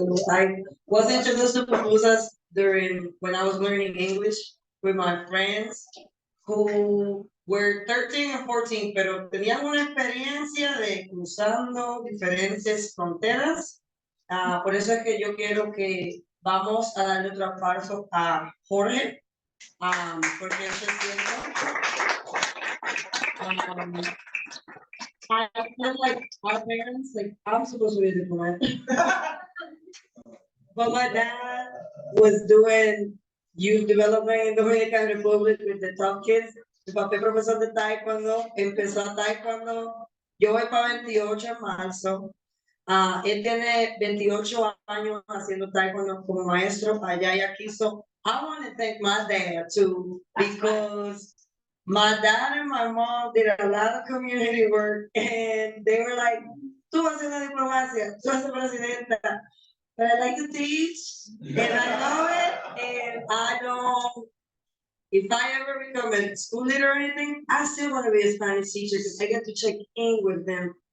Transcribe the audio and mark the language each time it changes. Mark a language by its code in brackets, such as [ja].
[en] I was introduced to pupusas when I was learning English with my friends who were 13 and 14, [es] pero tenían una experiencia de cruzando diferentes fronteras. Por eso es que yo quiero que vamos a darle otro aplauso a Jorge, porque yo siento. [en] I feel like our parents, like I'm supposed to be a diplomat. But my dad was doing youth development in Dominican Republic with the top kids. [es] Mi papá es profesor de taekwondo, empezó a taekwondo. Yo voy para 28 en marzo. Él tiene 28 años haciendo taekwondo como maestro allá y aquí. [en] So I want to thank my dad too, because my dad and my mom did a lot of community work, and they were like, [es] tú vas a hacer la diplomacia, tú vas a ser presidenta. [en] But I like to teach, and I love it, and I don't, if I ever become a school leader or anything, I still want to be a Spanish teacher because I get to check in with them.